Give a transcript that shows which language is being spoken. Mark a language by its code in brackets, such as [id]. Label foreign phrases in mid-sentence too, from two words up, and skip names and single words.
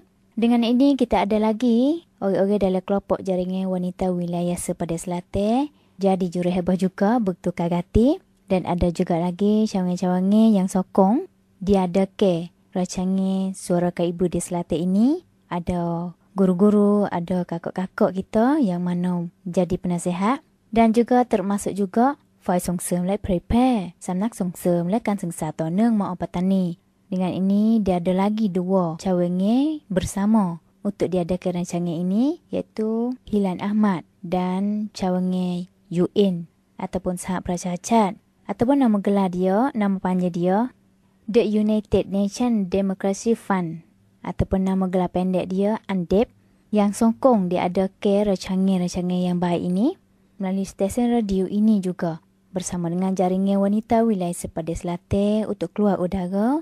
[ms] Dengan ini kita ada lagi orang-orang dalam kelompok Jaringan Wanita Wilayah Sepadan Selatan jadi juruhebah juga bertukar ganti dan ada juga lagi cawangan-cawangan yang sokong diadakan rancangan Suara Kaum Ibu di Selatan ini. Ada guru-guru, ada kakak-kakak kita yang mana jadi penasihat dan juga termasuk juga ฝ่ายส่งเสริมและเผยแพร่สำนักส่งเสริ มและการศึกษาต่อเนื่องมอปัตตานี Dengan ini dia ada lagi 2 cawangan bersama untuk diadakan rancangan ini iaitu Hilan Ahmad dan cawangan UN ataupun Sahab Pracacat ataupun nama gelar dia, nama panjang dia The United Nations Democracy Fund ataupun nama gelar pendek dia UNDEP yang sokong diadakan rancangan-rancangan yang baik ini melalui stesen radio ini juga bersama dengan Jaringan Wanita Wilayah Sepadan Selatan untuk keluar udara.